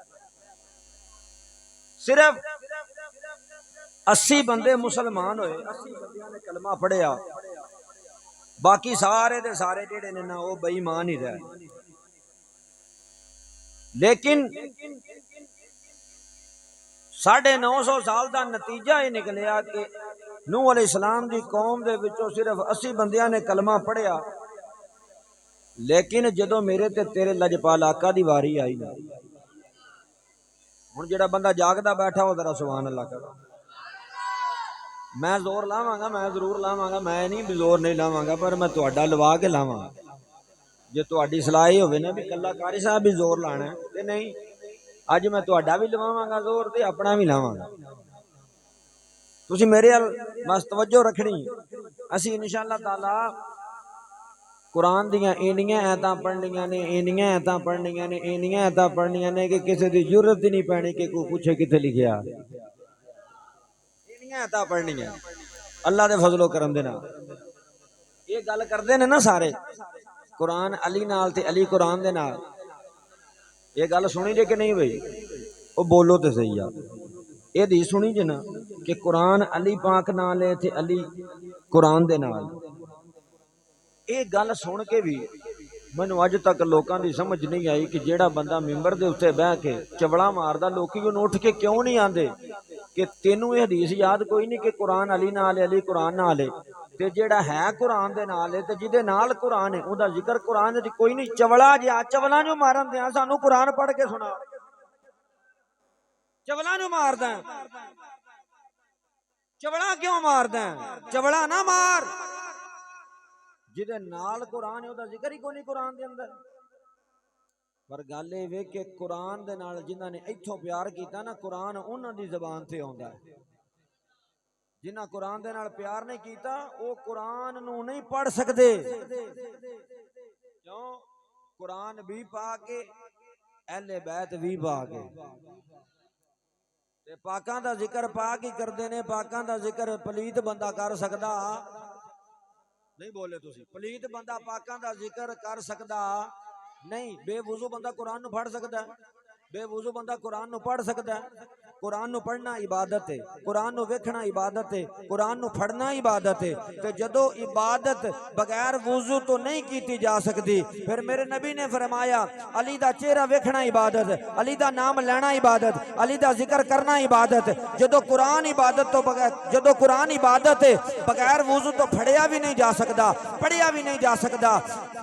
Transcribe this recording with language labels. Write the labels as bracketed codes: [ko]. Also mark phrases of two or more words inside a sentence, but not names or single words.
[pa] صرف 80 بندے مسلمان ہوئے، 80 بندیاں نے کلمہ پڑھیا، باقی سارے دے سارے جڑے نے نا وہ بے ایمان ہی رہے۔ لیکن 950 سال دا نتیجہ یہ نکلیا کہ نوح [ar] علیہ السلام [pa] دی قوم دے وچوں صرف 80 بندیاں نے کلمہ پڑھیا، لیکن جدو میرے تے تیرے لجپال آقا دی واری آئی نا، ہن جڑا بندہ جاگدا بیٹھا ہو ذرا [ar] سبحان اللہ [pa] کرو۔ میں زور لاواں گا، میں ضرور لاواں گا، میں نہیں بھی زور نہیں لاواں گا، پر میں تہاڈا لوا کے لاواں گا۔ جے تہاڈی صلاح ہوے نا بھی کلا قاری صاحب بھی زور لانا ہے تے نہیں، اج میں تہاڈا بھی لواواں گا زور تے اپنا بھی لاواں گا۔ تسی میرے ال بس توجہ رکھنی، اسی [ar] انشاءاللہ تعالی [pa] قرآن دیاں اینیاں ایتاں پڑھنیاں نے، اینیاں ایتاں پڑھنیاں نے، اینیاں ایتاں پڑھنیاں نے کہ کسی دی ضرورت ہی نہیں پینی کہ کوئی پوچھے کتنے لکھیا۔ اینیاں ایتاں پڑھنیاں اللہ دے فضل و کرم دے نال۔ یہ گل کردے نے نا سارے قرآن علی نال تے علی قرآن دے نال، یہ گل سنی جے کہ نہیں بھئی؟ وہ بولو تے صحیح آ، یہ دی سنی جے نا کہ قرآن علی پاک نال ہے تے علی قرآن دے نال۔ یہ گل سن کے بھی مینوں اج تک لوکاں دی سمجھ نہیں آئی کہ جیڑا بندہ ممبر دے اتنے بہ کے چبڑا ماردا لوکی انہوں اٹھ کے کیوں نہیں آندے کہ تینوں یہ حدیث یاد کوئی نہیں کہ قرآن علی نال ہے، علی قرآن نال ہے، تے جیڑا ہے قرآن دے نال ہے تے جدے نال قرآن ہے اوندا ذکر قرآن دی کوئی نہیں۔ چبڑا جا چبلا جو مارن دیاں سانو قرآن پڑھ کے سنا، چبلا جو ماردا چبڑا کیوں ماردا؟ چبڑا نہ مار، جدے نال قرآن ہے او دا ذکر ہی کوئی نہیں قرآن دے اندر۔ پر گل اے وے کہ قرآن دے نال جنہاں نے ایتھوں پیار کیتا نا، قرآن انہاں دی زبان تے ہوندا ہے۔ جنہاں قرآن دے نال پیار نہیں کیتا او قرآن نو نہیں پڑھ سکدے۔ کیوں؟ قرآن بھی پا کے اہل بیت بھی پا کے تے پاکاں دا ذکر پاک ہی کردے نے۔ پاکاں دا ذکر پلیت بندہ کر سکدا نہیں، بولے تسی؟ پلیت بندہ پاکاں دا ذکر کر سکدا نہیں۔ بے وضو بندہ قرآن نو پڑھ سکدا ہے؟ بے وضو بندہ قرآن نو پڑھ سکدا ہے؟ قرآن نو پڑھنا عبادت ہے، قرآن نو ویکھنا عبادت ہے، قرآن نو پڑھنا عبادت ہے۔ تے جدو عبادت بغیر وضو تو نہیں کیتی جا سکتی، پھر میرے نبی نے فرمایا علی دا چہرہ ویکھنا عبادت، علی دا نام لینا عبادت، علی دا ذکر کرنا عبادت۔ جدو قرآن عبادت تو بغیر، جدو قرآن عبادت ہے بغیر وضو تو پڑھیا بھی نہیں جا سکتا، پڑھیا بھی نہیں جا سکتا، زیارت